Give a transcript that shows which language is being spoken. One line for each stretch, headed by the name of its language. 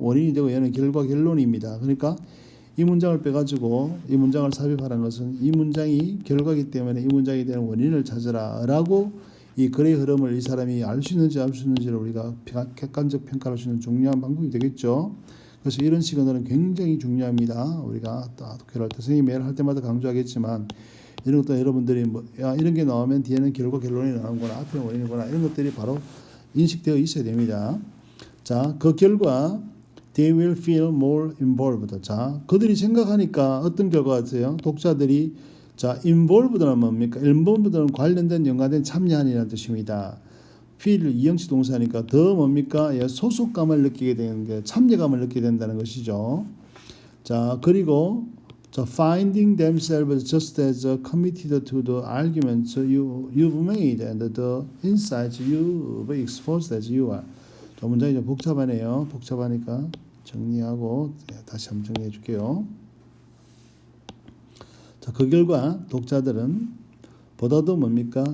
Korean: 원인이 되고 얘는 결론입니다. 그러니까 이 문장을 빼가지고 이 문장을 삽입하라는 것은 이 문장이 결과이기 때문에 이 문장에 대한 원인을 찾으라라고 이 글의 흐름을 이 사람이 알 수 있는지 알 수 있는지를 우리가 객관적 평가할 수 있는 중요한 방법이 되겠죠. 그래서 이런 시그널은 굉장히 중요합니다. 우리가 독해를 할 때 선생님이 매일 할 때마다 강조하겠지만 이런 것도 여러분들이 이런 게 나오면 뒤에는 결론이 나오는구나, 앞에는 원인이구나, 이런 것들이 바로 인식되어 있어야 됩니다. 자, 그 결과
English: they will feel more involved.
Korean: 자, 그들이 생각하니까 어떤 결과가 있어요? 독자들이 involved는 뭡니까? involved는 관련된 연관된 참여한이라는 뜻입니다. feel 이형식 동사니까 더 뭡니까? 소속감을 느끼게 되는 게 참여감을 느끼게 된다는 것이죠. 자, 그리고
English: finding themselves just as committed to the arguments you've made and the insights you've exposed as you are.
Korean: 문장이 좀 복잡하네요. 복잡하니까 정리하고 다시 한번 정리해 줄게요. 자, 그 결과 독자들은 보다도 뭡니까?